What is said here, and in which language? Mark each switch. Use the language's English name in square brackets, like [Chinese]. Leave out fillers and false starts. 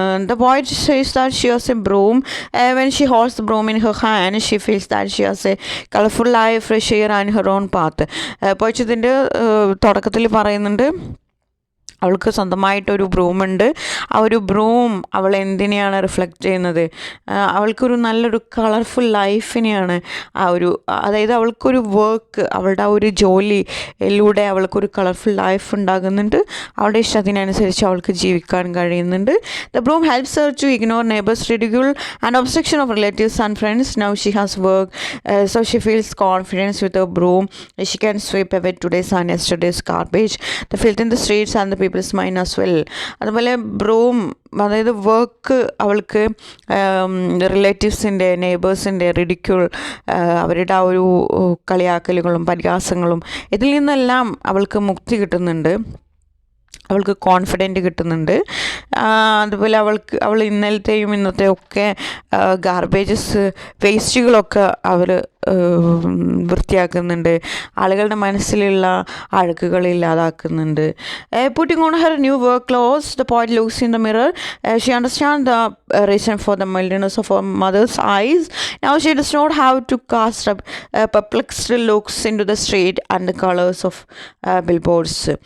[English] The poet says that she has a broom. When she holds the broom in her hand, she feels that she has a colorful life, fresh air and her own path. [Malayalam] പോയിറ്റ് ഇതിൻ്റെ തുടക്കത്തിൽ പറയുന്നുണ്ട് അവൾക്ക് സ്വന്തമായിട്ടൊരു ബ്രൂമുണ്ട്. ആ ഒരു broom അവൾ എന്തിനെയാണ് റിഫ്ലക്റ്റ് ചെയ്യുന്നത്? അവൾക്കൊരു നല്ലൊരു കളർഫുൾ ലൈഫിനെയാണ് അതായത് അവൾക്കൊരു വർക്ക്, അവളുടെ ആ ഒരു ജോലിയിലൂടെ അവൾക്കൊരു കളർഫുൾ ലൈഫ് ഉണ്ടാകുന്നുണ്ട്. അവളുടെ ഇഷ്ടത്തിനനുസരിച്ച് അവൾക്ക് ജീവിക്കാൻ കഴിയുന്നുണ്ട്. [English] The broom helps her to ignore neighbors' ridicule and obstruction of relatives and friends. Now she has work, so she feels confidence with her broom. She can sweep away today's and yesterday's garbage, the filth in the streets and the people's mind as well. [Malayalam] അതുപോലെ broom, അതായത് work അവൾക്ക് റിലേറ്റീവ്സിൻ്റെ, നെയ്ബേഴ്സിൻ്റെ ridicule, അവരുടെ ആ ഒരു കളിയാക്കലുകളും പരിഹാസങ്ങളും ഇതിൽ നിന്നെല്ലാം അവൾക്ക് മുക്തി കിട്ടുന്നുണ്ട്, അവൾക്ക് കോൺഫിഡൻറ്റ് കിട്ടുന്നുണ്ട്. അതുപോലെ അവൾ ഇന്നലത്തെയും ഇന്നത്തെയും ഒക്കെ ഗാർബേജസ്, വേസ്റ്റുകളൊക്കെ അവർ വൃത്തിയാക്കുന്നുണ്ട്, ആളുകളുടെ മനസ്സിലുള്ള അഴുക്കുകൾ ഇല്ലാതാക്കുന്നുണ്ട്. [English] Putting on her new work clothes, the poet looks in the mirror. She understands the reason for the mildness of her mother's eyes. Now she does not have to cast perplexed looks into the street and the colors of billboards.